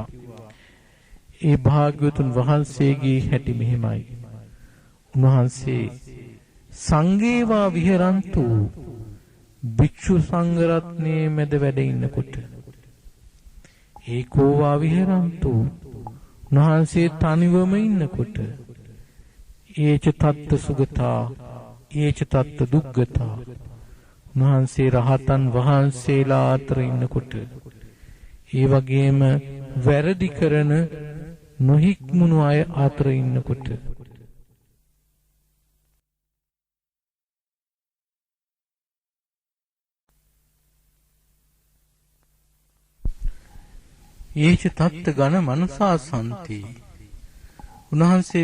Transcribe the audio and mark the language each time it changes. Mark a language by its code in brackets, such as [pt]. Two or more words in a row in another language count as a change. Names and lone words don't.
[si] ඒ භාග්‍යවතුන් වහන්සේගේ හැටි මෙහෙමයි. උන්වහන්සේ [pi] සංඝේවා විහරන්තු [si] භික්ෂු සංඝ රත්නයේ මැද වැඩ ඉන්නකොට [pi] ඒකෝවා විහරන්තු [si] උන්වහන්සේ තනිවම ඉන්නකොට [pi] ඒච තත්ත සුගතා ඒච තත්ත දුග්ගතා [si] උන්වහන්සේ රහතන් වහන්සේලා අතර ඉන්නකොට ඒ වගේම වැරදි කරන නොහික්මුණු අය අතර ඉන්නකොට [pi] ඒච තත්ත ගණ මනසාසන්ති උන්වහන්සේ